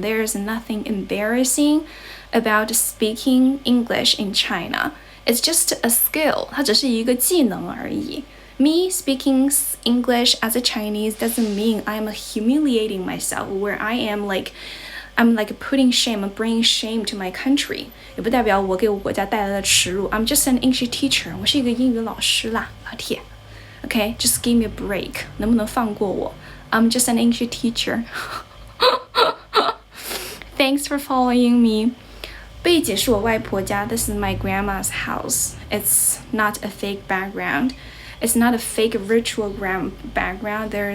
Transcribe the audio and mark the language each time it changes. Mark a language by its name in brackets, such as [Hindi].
[English] There is nothing embarrassing about speaking English in China.It's just a skill. [Chinese] 它只是一个技能而已。 [English] Me speaking English as a Chinese doesn't mean I'm humiliating myself, where I'm like putting shame and bringing shame to my country. [Chinese] 也不代表我给我国家带来了耻辱。 [English] I'm just an English teacher. [Chinese] 我是一个英语老师啦，老铁。 [English] Okay, just give me a break. [Chinese] 能不能放过我？ [English] I'm just an English teacher. Thanks for following me. [Chinese] 背景是我外婆家 [English] This is my grandma's house. It's not a fake background. It's not a fake virtual background.